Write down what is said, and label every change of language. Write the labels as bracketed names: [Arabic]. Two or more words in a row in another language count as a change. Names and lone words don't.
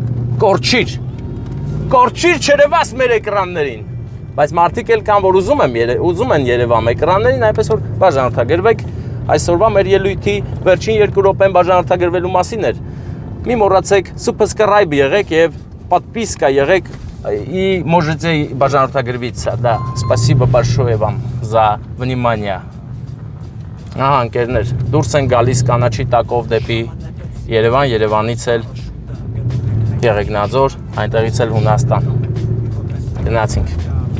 [Armenian] կորչիր չերևաս մեր էկրաններին, բայց մարդիկ էլ կան, որ ուզում են երևամ էկրաններին, այնպես որ բաժանորդագրվեք, Այսօրվա մեր ելույթի վերջին 2 րոպեն բաժանորդագրվելու մասին էր։ Մի մոռացեք subscribe եղեք եւ подписка եղեք [Russian] и можете бажанորդագրվиться. Да, спасибо большое вам за внимание. [Armenian] Ահա ընկերներ, դուրս են գալիս կանաչի տակով դեպի Երևան, Երևանից էլ Եղեգնաձոր, այնտեղից էլ Հունաստան։ Գնացինք։